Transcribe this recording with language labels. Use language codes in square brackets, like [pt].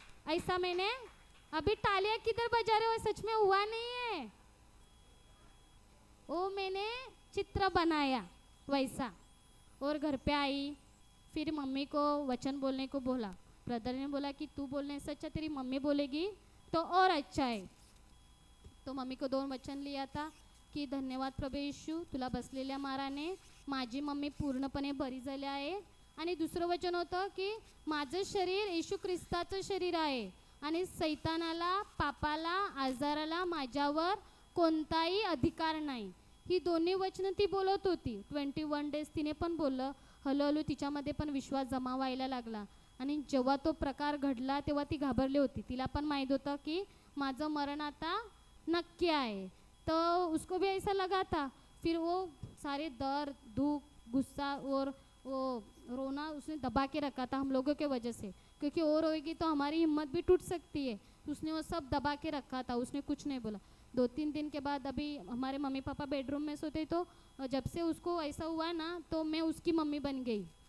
[hi] ऐसा मैंने, अभी तालियां किधर बजा रहे हो, सच में हुआ नहीं है, वो मैंने चित्र बनाया वैसा। और घर पे आई, फिर मम्मी को वचन बोलने को बोला। ब्रदर ने बोला कि तू बोलने से अच्छा तेरी मम्मी बोलेगी तो और अच्छा है। तो मम्मी को 2 वचन लिया था की [mr] धन्यवाद प्रभू येशू, तुला बसलेल्या माराने माझी मम्मी पूर्णपणे बरी झाली आहे. आणि दुसरं वचन होतं की माझं शरीर येशू ख्रिस्ताचं शरीर आहे आणि सैतानाला, पापाला, आजाराला माझ्यावर कोणताही अधिकार नाही. ही दोन्ही वचनं ती बोलत होती. 21 डेज तिने पण बोललं. हळूहळू तिच्यामध्ये पण विश्वास जमा व्हायला लागला आणि जेव्हा तो प्रकार घडला तेव्हा ती घाबरली होती. तिला पण माहीत होतं की माझं मरण आता नक्की आहे. [hi] तो उसको भी ऐसा लगा था. फिर वो सारे दर्द, दुख, गुस्सा और वो रोना उसने दबा के रखा था हम लोगों के वजह से, क्योंकि वो रोएगी तो हमारी हिम्मत भी टूट सकती है. उसने वो सब दबा के रखा था, उसने कुछ नहीं बोला. 2-3 दिन के बाद अभी हमारे मम्मी पापा बेडरूम में सोते, तो जब से उसको ऐसा हुआ ना तो मैं उसकी मम्मी बन गई.